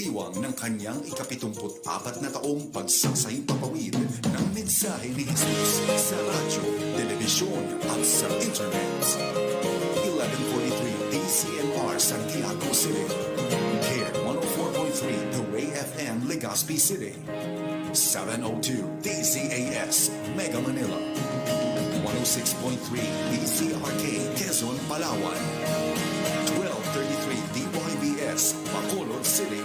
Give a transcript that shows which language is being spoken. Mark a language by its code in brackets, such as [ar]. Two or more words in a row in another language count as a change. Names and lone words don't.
[tl] Kabilang ng kanyang ika-74 na taong pagsaksayang papawid ng mensahe ni Jesus sa radyo, telebisyon at sa internet. 1143 DCMR Santiago City. Care 104.3 The Ray FM Legazpi City. 702 DZAS Mega Manila. 106.3 DCRK Quezon, Palawan. 1233 DYBS Bacolod City.